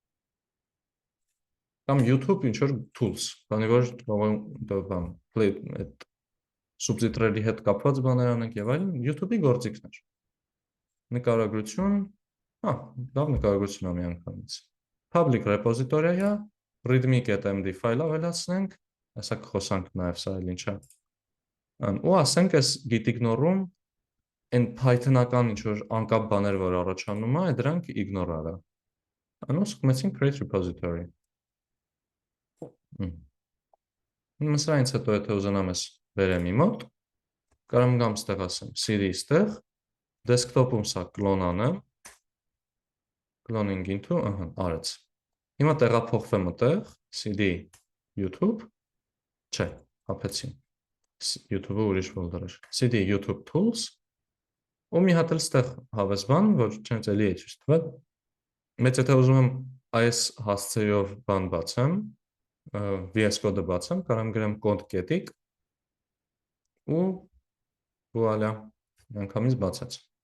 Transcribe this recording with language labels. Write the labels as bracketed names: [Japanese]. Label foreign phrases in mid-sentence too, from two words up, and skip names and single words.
[Armenian] Կամ YouTube ինչ որ tools, բանի որ այդ սուբտիտրերի հետ կապված բաներ անենք եւ այլն, YouTube-ի գործիքներ։ Նկարագրություն, լավ նկարագրություն է միանգամից։ [English] Public repository- [Armenian] ը, readme.md ֆայլ ավելացնենք, հեսա կխոսանք նաեւ սա էլ ինչ է։ Ու ասենք այս [English] git ignore- [Armenian] ում այն Python-ական ինչ որ անկապ բաներ, որ առաջանում է, դրանք ignore արա։ Անու սկսեցինք [English] create repository։ [Armenian] Սրանից հետո եթե ուզենամ ես վերեմ իմ մոտ, կարամ գամ ստեղ ասեմ cd ստեղ, desktop-ում սա կլոն անեմ, [English] cloning into, [Armenian] արեց։ Հիմա տեղափոխվեմ այդտեղ, cd YouTube, չէ, հապեցի, YouTube-ը ուրիշ ֆոլդեր էր, [English] cd YouTube tools, [Armenian] ու մի հատ էլ ստեղ հավես բան, որ չենց էլի է ճիշտ տվել, մեծ եթե ուզում եմ այս հասցեով բան բացեմ, VS Code-ը բացեմ, կարամ գրեմ code կետիկ ու վուալա, միանգամից բացեց։